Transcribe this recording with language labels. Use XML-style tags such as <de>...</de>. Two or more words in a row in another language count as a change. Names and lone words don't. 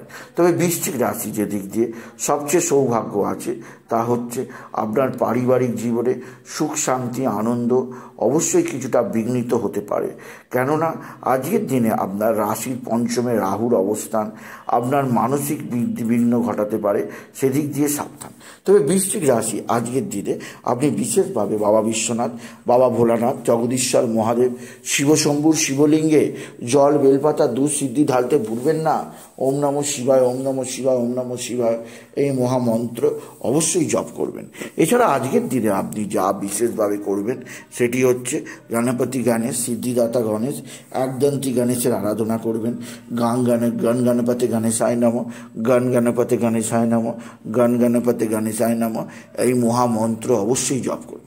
<bn>তবে বৃশ্চিক রাশি যে দিক দিয়ে সবচেয়ে সৌভাগ্য আছে তা হচ্ছে আপনার পারিবারিক জীবনে সুখ শান্তি আনন্দ অবশ্যই কিছুটা বিঘ্নিত হতে পারে, কেননা আজকের দিনে আপনার রাশির পঞ্চমে রাহুর অবস্থান আপনার মানসিক বিঘ্ন ঘটাতে পারে, সেদিক দিয়ে সাবধান। তবে বৃশ্চিক রাশি আজকের দিনে আপনি বিশেষভাবে বাবা বিশ্বনাথ, বাবা ভোলানাথ, জগদীশ্বর মহাদেব, শিবশম্ভুর শিবলিঙ্গে জল বেলপাতা দুধ সিদ্ধি ঢালতে ভুলবেন না।</bn> <sa>ওম নমঃ শিবায়, ওম নমঃ শিবায়, ওম নমঃ শিবায়</sa> <bn>এই মহামন্ত্র অবশ্যই জপ করবেন। এছাড়া আজকের দিনে আপনি যা বিশেষভাবে করবেন সেটি হচ্ছে গণপতি গণেশ, সিদ্ধিদাতা গণেশ, একদন্তী গণেশের আরাধনা করবেন।</bn> <sa>গণ গণপতি গণেশায় নমঃ, গণ গণপতি গণেশায় নমঃ, গণ গণপতি গণেশায় নমঃ</sa> <bn>এই মহামন্ত্র অবশ্যই জপ করবেন।</bn>